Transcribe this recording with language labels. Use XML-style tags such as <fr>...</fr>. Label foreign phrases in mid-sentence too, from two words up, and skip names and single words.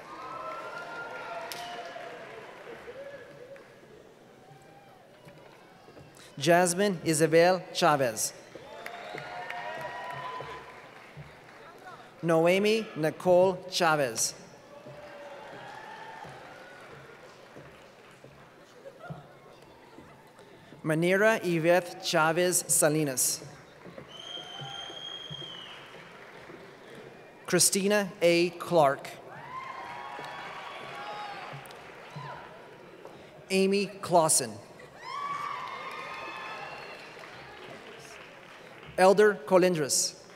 <en>Jasmine Isabel Chavez. Noemi Nicole Chavez. Manira Yvette Chavez Salinas. Christina A. Clark. Amy Clausen. Elder Colindres.</en>